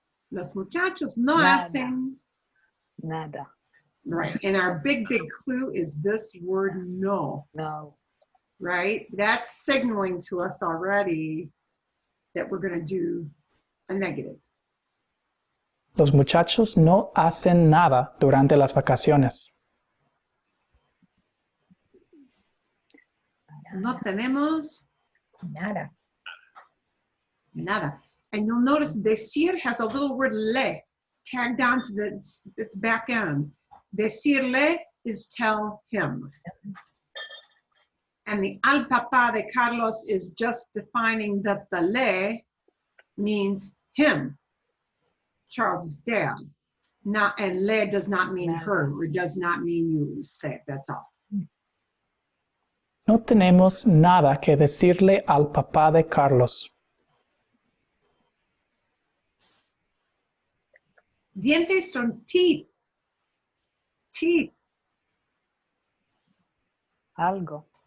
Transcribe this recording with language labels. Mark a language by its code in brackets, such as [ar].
[es] Los muchachos no Nada. hacen. Nada. [en] Right. And our big clue is this word no. [es] No. [en] Right? That's signaling to us already that we're going to do a negative. [es] Los muchachos no hacen nada durante las vacaciones. No tenemos Nada. nada. [en] And you'll notice decir has a little word le tagged onto its back end. Decirle is tell him. And the [es] al papá de Carlos [en] is just defining that the le means him, Charles's dad. Not, and le does not mean her, or does not mean you, usted, that's all. [es] No tenemos nada que decirle al papá de Carlos. Dientes son teeth. Teeth. Algo.